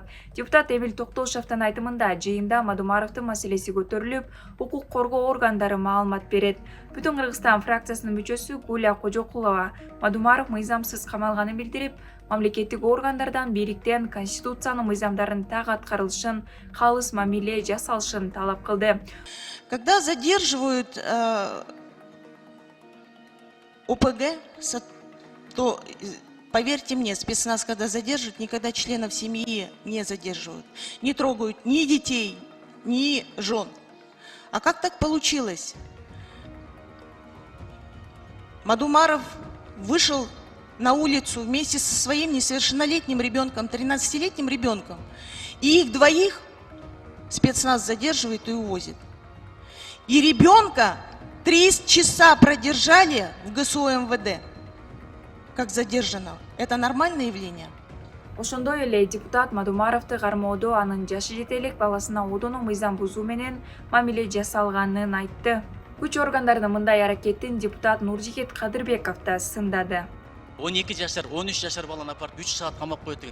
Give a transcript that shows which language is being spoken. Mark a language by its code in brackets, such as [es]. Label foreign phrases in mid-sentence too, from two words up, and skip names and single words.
[ky] Депутат Эмил Токтошевдин айтымында жыйында Мадумаровдун маселеси көтөрүлүп, укук коргоо органдары маалымат берет. Бүтүн Кыргызстан фракциясынын мүчөсү Гуля Кожокулова Мадумаров мыйзамсыз камалганын билдирип, мамлекеттик органдардан бийликтен Конституциянын мыйзамдарын так аткарылышын, калыс мамиле жасалышын талап кылды. [ru] Когда задерживают ОПГ, то, поверьте мне, спецназ, когда задерживают, никогда членов семьи не задерживают. Не трогают ни детей, ни жен. А как так получилось? Мадумаров вышел на улицу вместе со своим несовершеннолетним ребенком, 13-летним ребенком. И их двоих спецназ задерживает и увозит. И ребенка 3 часа продержали в ГСУ МВД, как задержанного. Это нормальное явление? [ky] Ошондой эле депутат Мадумаровду кармоодо анын жашы жете элек баласына одону мыйзам бузуу менен мамиле жасалганын айтты. Күч органдарынын мындай аракетин депутат Нуржигит Кадырбеков да сындады. 12 жашар, 13 жашар баланы апарып 3 саат камап коет деген.